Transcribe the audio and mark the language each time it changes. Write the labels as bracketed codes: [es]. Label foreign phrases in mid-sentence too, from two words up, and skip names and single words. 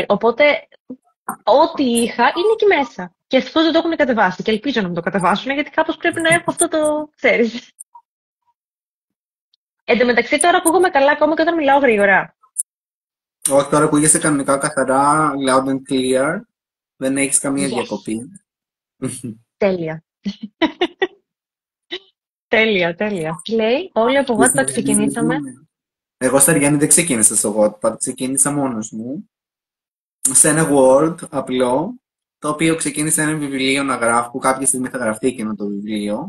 [el] Οπότε ό,τι είχα είναι εκεί μέσα. Και ευτυχώς δεν το έχουν κατεβάσει. Και ελπίζω να μου το κατεβάσουν, γιατί κάπως πρέπει να έχω αυτό το ξέρεις. Εν τω μεταξύ τώρα ακούγομαι καλά ακόμα και όταν μιλάω γρήγορα. Όχι, τώρα ακούγεσαι κανονικά καθαρά, [en] loud and clear. [el] Δεν έχεις καμία διακοπή. Τέλεια. Τέλεια. Λέει, όλοι από Wattpad ξεκινήσαμε. Εγώ στα Ριάννη δεν ξεκίνησα στο Wattpad, ξεκίνησα μόνος μου. Σε ένα Word απλό, το οποίο ξεκίνησε ένα βιβλίο να γράφω, που κάποια στιγμή θα γραφτεί εκείνο το βιβλίο.